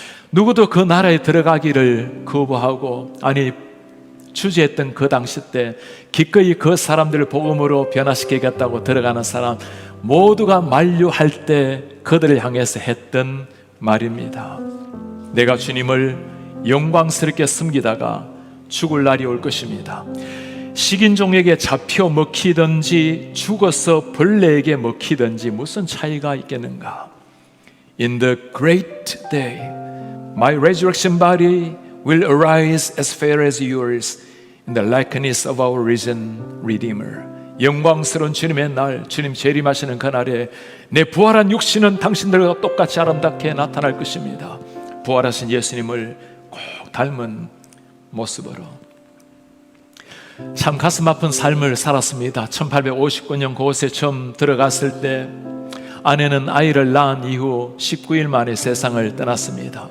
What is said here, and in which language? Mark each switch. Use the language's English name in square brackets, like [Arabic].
[Korean] 누구도 그 나라에 들어가기를 거부하고, 아니 주저했던 그 당시 때 기꺼이 그 사람들을 복음으로 변화시키겠다고 들어가는 사람 모두가 만류할 때 그들을 향해서 했던 말입니다. 내가 주님을 영광스럽게 섬기다가 죽을 날이 올 것입니다. 식인종에게 잡혀 먹히든지 죽어서 벌레에게 먹히든지 무슨 차이가 있겠는가? [English] In the great day, my resurrection body will arise as fair as yours in the likeness of our risen Redeemer. [Korean] 영광스러운 주님의 날, 주님 재림하시는 그날에 내 부활한 육신은 당신들과 똑같이 아름답게 나타날 것입니다. 부활하신 예수님을 꼭 닮은 모습으로. 참 가슴 아픈 삶을 살았습니다. 1859년 그곳에 처음 들어갔을 때 아내는 아이를 낳은 이후 19일 만에 세상을 떠났습니다.